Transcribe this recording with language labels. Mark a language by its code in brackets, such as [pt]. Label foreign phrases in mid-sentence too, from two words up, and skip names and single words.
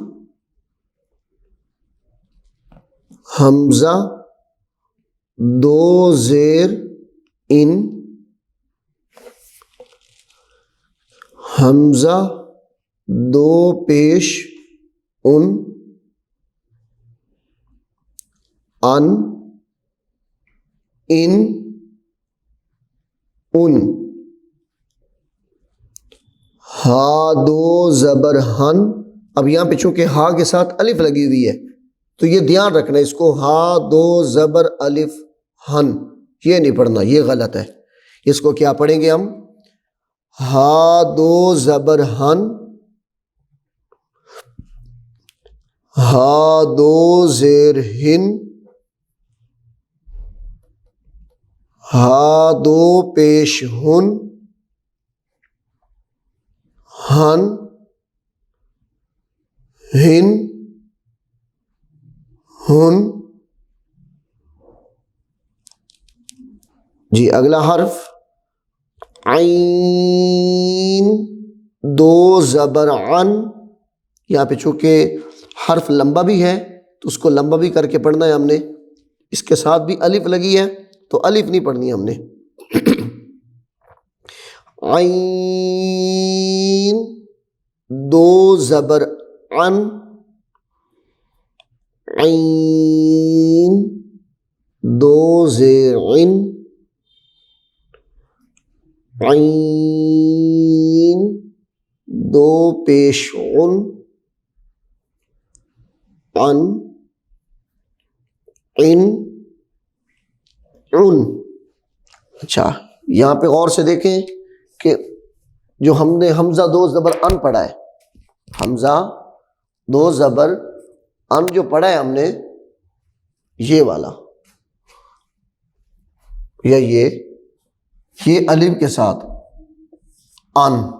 [ur] حمزہ دو زیر ان، حمزہ دو پیش ان، ان، ان، ہا دو زبر ہن۔ اب یہاں پہ چونکہ ہا کے ساتھ الف لگی ہوئی ہے تو یہ دھیان رکھنا ہے، اس کو ہا دو زبر الف ہن یہ نہیں پڑھنا، یہ غلط ہے۔ اس کو کیا پڑھیں گے ہم؟ ہا دو زبر ہن، ہا دو زیر ہن، ہا دو پیش ہن، ہن، ہن، ہن۔ جی اگلا حرف عین دو زبر عن، یہاں پہ چونکہ حرف لمبا بھی ہے تو اس کو لمبا بھی کر کے پڑھنا ہے ہم نے، اس کے ساتھ بھی الف لگی ہے تو الف نہیں پڑھنی ہے ہم نے۔ عین دو زبر عن، عین دو زیر عن، عین دو پیش عن، عن، ان، عن۔ اچھا یہاں پہ غور سے دیکھیں کہ جو ہم نے حمزہ دو زبر ان پڑھا ہے، حمزہ دو زبر ان جو پڑھا ہے ہم نے، یہ والا یا یہ الف کے ساتھ ان،